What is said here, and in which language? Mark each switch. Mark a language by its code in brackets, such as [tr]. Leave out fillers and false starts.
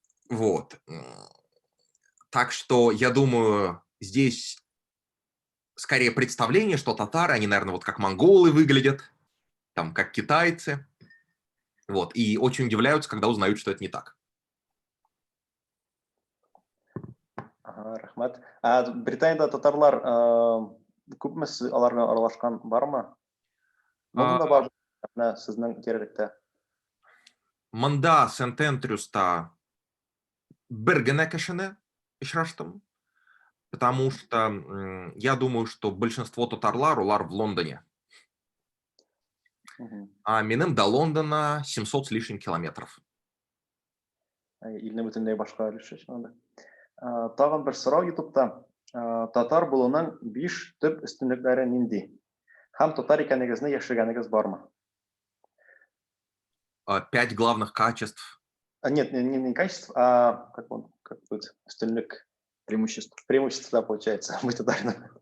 [ru] Вот. Так что, я думаю, здесь скорее представление, что татары, они, наверное, вот как монголы выглядят, там, как китайцы. Вот. И очень удивляются, когда узнают, что это не так. [tt] Рахмат. Британияда татарлар күпмес аларга аралашкан бармы? Мында бар сезнең тирәлектә. Монда Сент-Эндрюста бер генә кешене очраштым, [ru] потому что я думаю, что большинство [tt] татарлар улар [ru] в Лондоне. А минем до Лондона 700 с лишним километров. [tt] Илне бөтенләй башка өлеше анда. Тагын бер сорау YouTube'та. Татар булуның 5 төп өстенлекләре нинди? Һәм татар икәнегезне яшергәнегез бармы? [ru] 5 главных качеств. Нет, не качеств, а как будет остальных преимуществ. Преимущества, получается, быть татарином.